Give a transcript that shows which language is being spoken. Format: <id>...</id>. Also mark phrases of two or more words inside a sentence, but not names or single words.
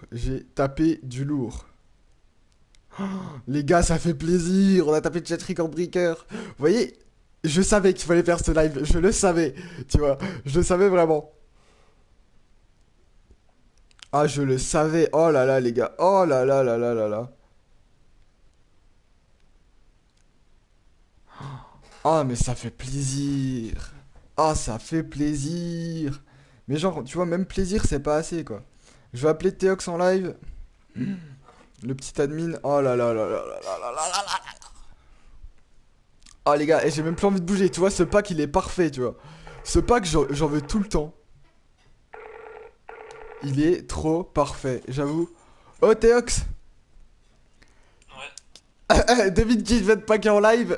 <fr>J'ai tapé du lourd. Les gars, ça fait plaisir. On a tapé Chat Record Breaker. Vous voyez, je savais qu'il fallait faire ce live. Je le savais. Tu vois, je le savais vraiment. Ah, je le savais. Oh là là, les gars. Oh là là là là là là. Ah, mais ça fait plaisir. Ah, ça fait plaisir. Mais genre, tu vois, même plaisir, c'est pas assez, quoi. Je vais appeler Théox en live. Le petit admin. Oh là là là là là là là là là là. Oh les gars, et j'ai même plus envie de bouger. Tu vois, ce pack, il est parfait, tu vois. Ce pack, j'en veux tout le temps. Il est trop parfait, j'avoue. Oh, Théox. David qui vient de packer en live.</fr>